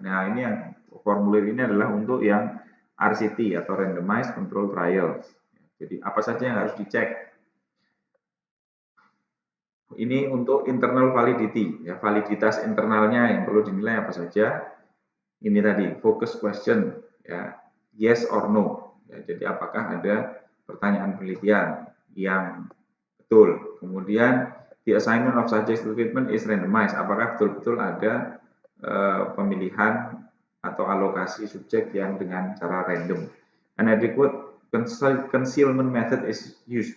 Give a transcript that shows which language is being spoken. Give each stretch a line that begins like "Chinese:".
Indonesian: Nah, ini yang formulir ini adalah untuk yang RCT atau Randomized Control Trials. Jadi apa saja yang harus dicek? Ini untuk internal validity, ya, validitas internalnya yang perlu dinilai apa saja. Ini tadi
English: focus question, ya, yes or no.
Indonesian: Ya, jadi apakah ada pertanyaan penelitian yang betul.
English: Kemudian the assignment of subject to treatment is randomized.
Indonesian: Apakah betul-betul ada pemilihan atau alokasi subjek yang dengan cara random.
English: An adequate concealment method is used.